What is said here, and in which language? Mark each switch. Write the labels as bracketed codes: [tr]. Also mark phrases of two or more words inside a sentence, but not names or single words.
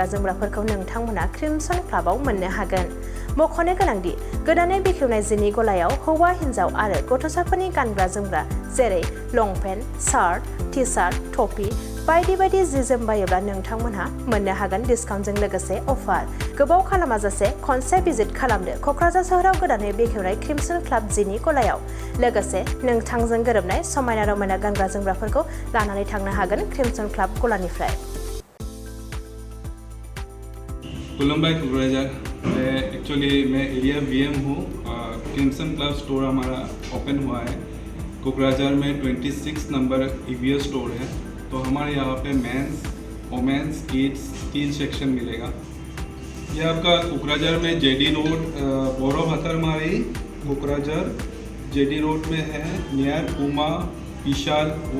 [brx] जोमग्राफोरखौ नोंथांमोना क्रिमसन क्लाबाव मोननो हागोन मख'नो गोनांदि गोदानै बेखेवनाय जिनि गलायाव हौवा हिन्जाव आरो गथ'साफोरनि गानग्रा जोमग्रा जेरै लंपेन्ट [en] shirt T-shirt [brx] टपि बायदि बायदि जि जोम बायोब्ला नोंथांमोनहा मोननो हागोन डिसकाउन्टजों लोगोसे अफार गोबाव खालामाजासे खनसे भिजिट खालामदो क'क्राझार सोहोराव गोदानै बेखेवनाय क्रिमसन क्लाब जिनि गलायाव लोगोसे नोंथांजों गोरोबनाय समायना रमायना गानग्रा जोमग्राफोरखौ लानानै थांनो हागोन क्रिमसन क्लाब गलानिफ्राय [hi] खुलुमबाय क'क्राझार एक्चुअली मैं एरिया VM हूँ क्रिमसन क्लब स्टोर हमारा ओपन हुआ है कोकराझार में 26 नंबर EVS स्टोर है तो हमारे यहाँ पे [en] men's women's kids [hi] 3 सेक्शन मिलेगा ये आपका कोकराझार में JD रोड बोरो भतरमारी कोकराझार JD रोड में है नियर पूमा विशाल वो